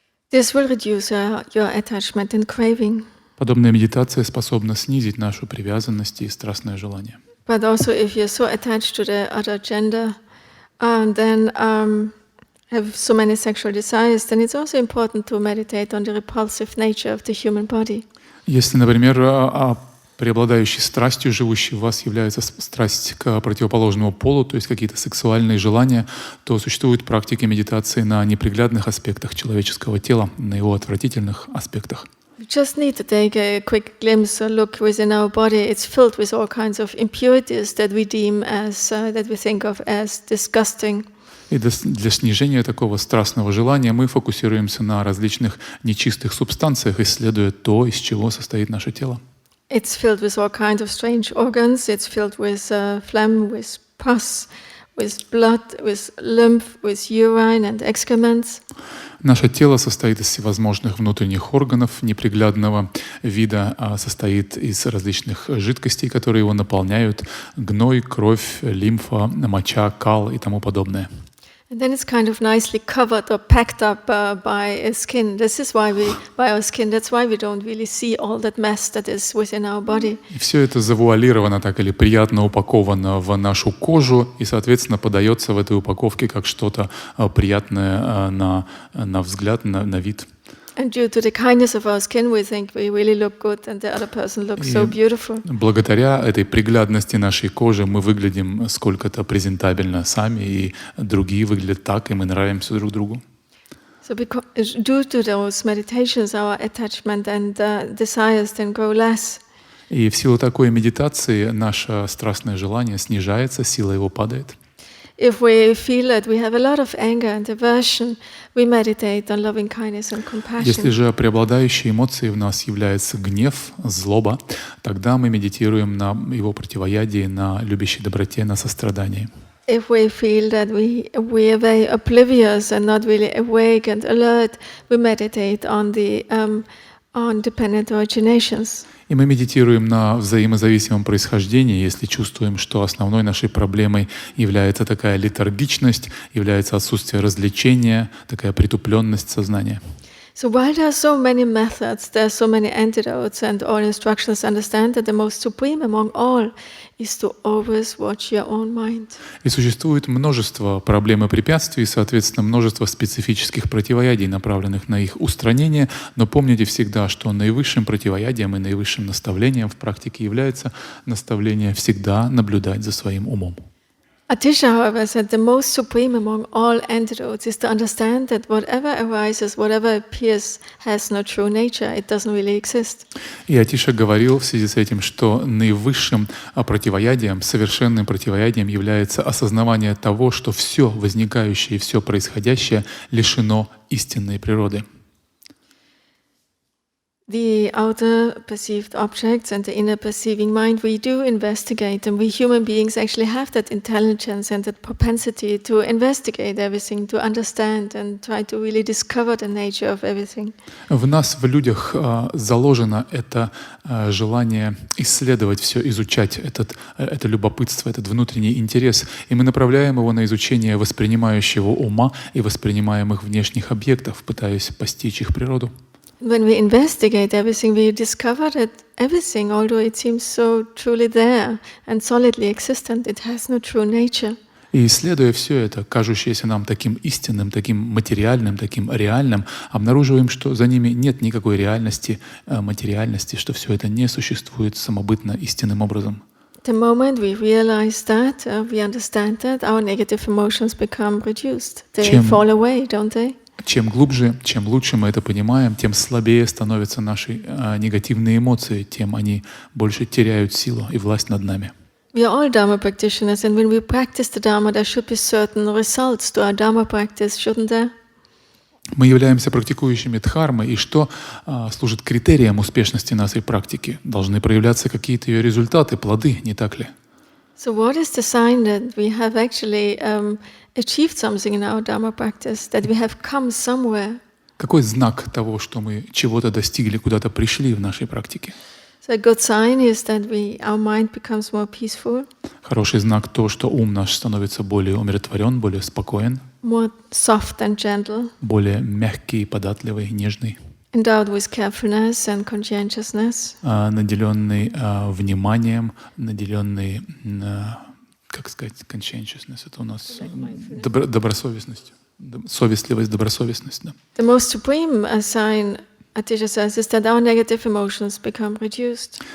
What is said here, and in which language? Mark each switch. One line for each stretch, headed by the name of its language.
English: This will reduce your attachment and craving.
Russian: Подобная медитация способна снизить нашу привязанность и страстное желание.
English: But also, if you're so attached to the other gender, then have so many sexual desires, then it's also important to meditate on the repulsive nature of the human body.
Russian: Если, например, преобладающей страстью, живущей в вас, является страсть к противоположному полу, то есть какие-то сексуальные желания, то существуют практики медитации на неприглядных аспектах человеческого тела, на его отвратительных аспектах.
English: We just need to take a quick glimpse or look within our body. It's filled with all kinds of impurities that we deem as, that we think of as disgusting.
Russian: И для снижения такого страстного желания мы фокусируемся на различных нечистых субстанциях, исследуя то, из чего состоит наше тело.
English: It's filled with all kinds of strange organs. It's filled with phlegm, with pus, with blood, with lymph, with urine and excrements.
Russian: Наше тело состоит из всевозможных внутренних органов неприглядного вида, состоит из различных жидкостей, которые его наполняют: гной, кровь, лимфа, моча, кал и тому подобное.
English: And then it's kind of nicely covered or packed up by skin. This is why by our skin, that's why we don't really see all that mess that is within our body.
Russian: И все это завуалировано так или приятно упаковано в нашу кожу и, соответственно, подается в этой упаковке как что-то приятное на взгляд, на вид.
English: And due to the kindness of our skin, we think we really look good, and the other person looks so beautiful.
Russian: Благодаря этой приглядности нашей кожи мы выглядим сколько-то презентабельно сами, и другие выглядят так, и мы нравимся друг другу.
English: So due to those meditations, our attachment and desires then grow less.
Russian: И в силу такой медитации наше страстное желание снижается, сила его падает.
English: If we feel that we have a lot of anger and aversion, we meditate on loving kindness and compassion.
Russian: Если же преобладающей эмоцией в нас является гнев, злоба, тогда мы медитируем на его противоядии, на любящей доброте, на сострадании.
English: If we feel that we are very oblivious and not really awake and alert, we meditate on the dependent originations.
Russian: И мы медитируем на взаимозависимом происхождении, если чувствуем, что основной нашей проблемой является такая летаргичность, является отсутствие развлечения, такая притупленность сознания.
English: So while there are so many methods, there are so many antidotes, and all instructions understand that the most supreme among all is to always watch your own mind.
Russian: И существует множество проблем и препятствий, соответственно, множество специфических противоядий, направленных на их устранение, но помните всегда, что наивысшим противоядием и наивысшим наставлением в практике является наставление всегда наблюдать за своим умом.
English: Atisha, however, said the most supreme among all antidotes is to understand that whatever arises, whatever appears, has no true nature. It doesn't really exist.
Russian: И Атиша говорил в связи с этим, что наивысшим противоядием, совершенным противоядием является осознавание того, что все возникающее и все происходящее лишено истинной природы.
English: The outer perceived objects and the inner perceiving mind, we do investigate, and we human beings actually have that intelligence and that propensity to investigate everything, to understand and try to really discover the nature of everything.
Russian: В нас, в людях, заложено это желание исследовать все, изучать это любопытство, этот внутренний интерес, и мы направляем его на изучение воспринимающего ума и воспринимаемых внешних объектов, пытаясь постичь их природу.
English: When we investigate everything, we discover that everything, although it seems so truly there and solidly existent, it has no true nature.
Russian: И исследуя все это, кажущееся нам таким истинным, таким материальным, таким реальным, обнаруживаем, что за ними нет никакой реальности, материальности, что все это не существует самобытно, истинным образом.
English: The moment we realize that, we understand that, our negative emotions become reduced. They fall away, don't they?
Russian: Чем глубже, чем лучше мы это понимаем, тем слабее становятся наши негативные эмоции, тем они больше теряют силу и власть над нами.
English: We are all Dharma practitioners, and when we practice the Dharma, there should be certain results to our Dharma practice, shouldn't there?
Russian: Мы являемся практикующими дхармы, и что служит критерием успешности нашей практики? Должны проявляться какие-то ее результаты, плоды, не так ли?
English: So what is the sign that we have actually achieved something in our Dharma practice, that we have come somewhere?
Russian: Какой знак того, что мы чего-то достигли, куда-то пришли в нашей практике?
English: So a good sign is that our mind becomes more peaceful.
Russian: Хороший знак то, что ум наш становится более умиротворен, более спокоен,
English: more soft and gentle,
Russian: более мягкий, податливый, нежный,
English: endowed with carefulness and conscientiousness,
Russian: наделенный вниманием, наделенный, как сказать, conscientiousness, это у нас добросовестность, совестливость, добросовестность, да.
English: The most supreme sign, Atisha says, is that our negative emotions become reduced.